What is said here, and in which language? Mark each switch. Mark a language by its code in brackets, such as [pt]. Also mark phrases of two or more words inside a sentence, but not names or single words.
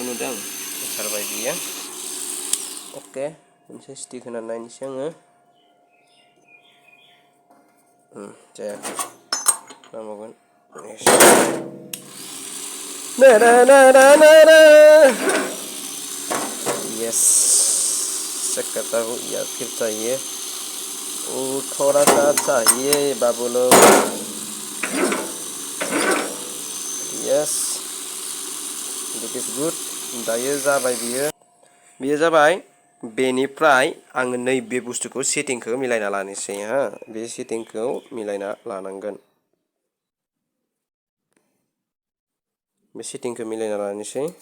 [brx] नुदों आं ओंखारबाय बियो अके मोनसे स्टिक होनानै नायनोसै आङो जायाखै नांबावगोन [hi] यस चेक करता हूँ या फिर चाहिए थोड़ा सा चाहिए बाबू लोग [en] Yes that is good [brx] दायो जाबाय बियो जाबाय बेनिफ्राय आङो नैबे बुस्थुखौ सेटिंखौ मिलायना लानोसै हा बे सेटिंखौ मिलायना लानांगोन बे सेटिंखौ मिलायना लानोसै